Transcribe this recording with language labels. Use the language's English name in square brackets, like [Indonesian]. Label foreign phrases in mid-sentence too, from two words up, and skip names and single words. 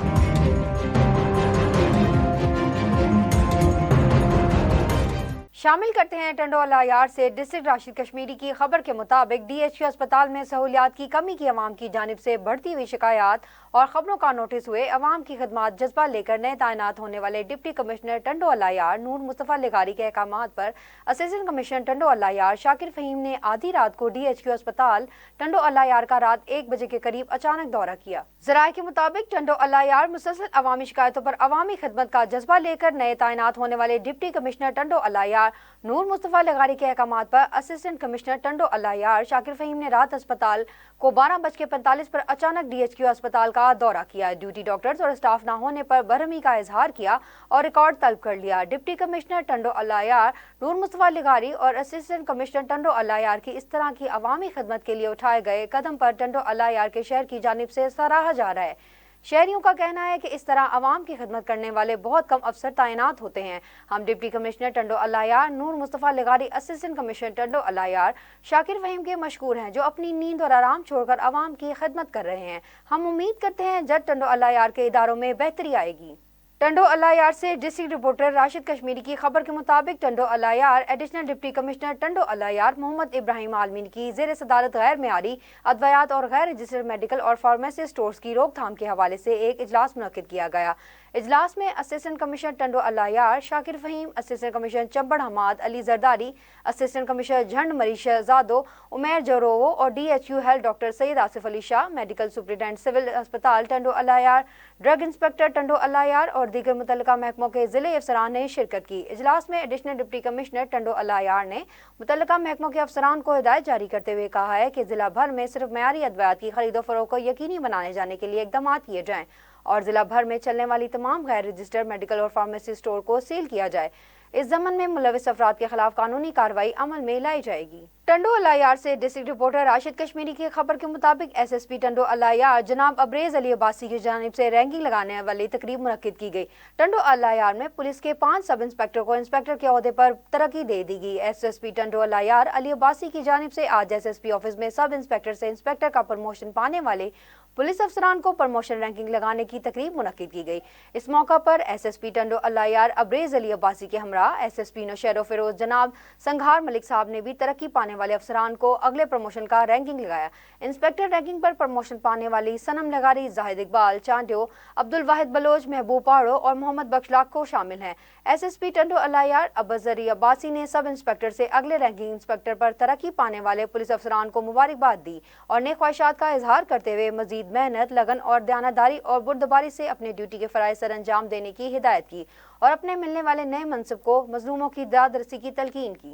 [Urdu] شامل کرتے ہیں ٹنڈو الہ یار سے ڈسٹرکٹ راشد کشمیری کی خبر کے مطابق ڈی ایچ کیو اسپتال میں سہولیات کی کمی کی عوام کی جانب سے بڑھتی ہوئی شکایت اور خبروں کا نوٹس ہوئے عوام کی خدمات جذبہ لے کر نئے تعینات ہونے والے ڈپٹی کمشنر ٹنڈو الہ یار نور مصطفیٰ لغاری کے احکامات پر اسسٹنٹ کمشنر ٹنڈو الہ یار شاکر فہیم نے آدھی رات کو ڈی ایچ کیو اسپتال ٹنڈو الہ یار کا رات 1 بجے کے قریب اچانک دورہ کیا. ذرائع کے مطابق ٹنڈو الہ یار مسلسل عوامی شکایتوں پر عوامی خدمت کا جذبہ لے کر نئے تعینات ہونے والے ڈپٹی کمشنر ٹنڈو الہ یار نور مصطفیٰ لغاری کے احکامات پر اسسٹنٹ کمشنر ٹنڈو الہ یار شاکر فہیم نے رات اسپتال کو 12:45 پر اچانک ڈی ایچ کیو اسپتال کا دورہ کیا. ڈیوٹی ڈاکٹرز اور اسٹاف نہ ہونے پر برہمی کا اظہار کیا اور ریکارڈ طلب کر لیا. ڈپٹی کمشنر ٹنڈو الہ یار نور مصطفیٰ لغاری اور اسسٹنٹ کمشنر ٹنڈو الہ یار کی اس طرح کی عوامی خدمت کے لیے اٹھائے گئے قدم پر ٹنڈو الہ یار کے شہر کی جانب سے سراہا جا رہا ہے. شہریوں کا کہنا ہے کہ اس طرح عوام کی خدمت کرنے والے بہت کم افسر تعینات ہوتے ہیں. ہم ڈپٹی کمشنر ٹنڈو الہ یار نور مصطفیٰ لغاری اسسٹنٹ کمشنر ٹنڈو الہ یار شاکر فہیم کے مشکور ہیں، جو اپنی نیند اور آرام چھوڑ کر عوام کی خدمت کر رہے ہیں. ہم امید کرتے ہیں جج ٹنڈو الہ یار کے اداروں میں بہتری آئے گی. ٹنڈو الہ یار سے ڈسٹرکٹ رپورٹر راشد کشمیری کی خبر کے مطابق ٹنڈو الہ یار ایڈیشنل ڈپٹی کمشنر ٹنڈو الہ یار محمد ابراہیم عالمین کی زیر صدارت غیر معیاری ادویات اور غیر رجسٹرڈ میڈیکل اور فارمیسی اسٹورز کی روک تھام کے حوالے سے ایک اجلاس منعقد کیا گیا. اجلاس میں اسسٹنٹ کمشنر ٹنڈو الہ یار شاکر فہیم، اسسٹنٹ کمشنر چمبڑ حماد علی زرداری، اسسٹنٹ کمشنر جھنڈ مری شہزادو، عمیر جروو اور ڈی ایچ یو ہیلتھ ڈاکٹر سید آصف علی شاہ، میڈیکل سپرنٹنڈنٹ سول اسپتال ٹنڈو الہ یار، ڈرگ انسپکٹر ٹنڈو الہ یار اور دیگر متعلقہ محکموں کے ضلعے افسران نے شرکت کی. اجلاس میں ایڈیشنل ڈپٹی کمشنر ٹنڈو الہ یار نے متعلقہ محکموں کے افسران کو ہدایت جاری کرتے ہوئے کہا ہے کہ ضلع بھر میں صرف معیاری ادویات کی خرید و فروخت کو یقینی بنانے جانے کے لیے اقدام کیے جائیں اور ضلع بھر میں چلنے والی تمام غیر رجسٹرڈ میڈیکل اور فارمیسی اسٹور کو سیل کیا جائے. اس ضمن میں ملوث افراد کے خلاف قانونی کارروائی عمل میں لائی جائے گی. ٹنڈو الہ یار سے ڈسٹرکٹ رپورٹر راشد کشمیری کی خبر کے مطابق ایس ایس پی ٹنڈو الہ یار جناب ابریز علی عباسی کی جانب سے رینکنگ لگانے والی تقریب منعقد کی گئی. ٹنڈو الہ یار میں پولیس کے 5 سب انسپکٹر کو انسپکٹر کے عہدے پر ترقی دے دی گئی. ایس ایس پی ٹنڈو الہ یار علی عباسی کی جانب سے آج ایس ایس پی آفس میں سب انسپکٹر سے انسپکٹر کا پروموشن پانے والے پولیس افسران کو پروموشن رینکنگ لگانے کی تقریب منعقد کی گئی. اس موقع پر ایس ایس پی ٹنڈو الہ یار ابریز علی عباسی کے ہمراہ ایس ایس پی نوشہرو فیروز جناب سانگھڑ ملک صاحب نے بھی ترقی پانے والے افسران کو اگلے پروموشن کا رینکنگ لگایا. انسپکٹر رینکنگ پر پروموشن پانے والی صنم لغاری، زاہد اقبال چانڈیو، عبدالواحد بلوچ، محبوب پاڑو اور محمد بخشلاک کو شامل ہیں. ایس ایس پی ٹنڈو الہ یار عباسی عباسی نے سب انسپکٹر سے اگلے رینکنگ انسپکٹر پر ترقی پانے والے پولیس افسران کو مبارکباد دی اور نیک خواہشات کا اظہار کرتے ہوئے مزید مزید محنت، لگن اور دیانتداری اور بردباری سے اپنے ڈیوٹی کے فرائض سر انجام دینے کی ہدایت کی اور اپنے ملنے والے نئے منصب کو مظلوموں کی دادرسی کی تلقین کی.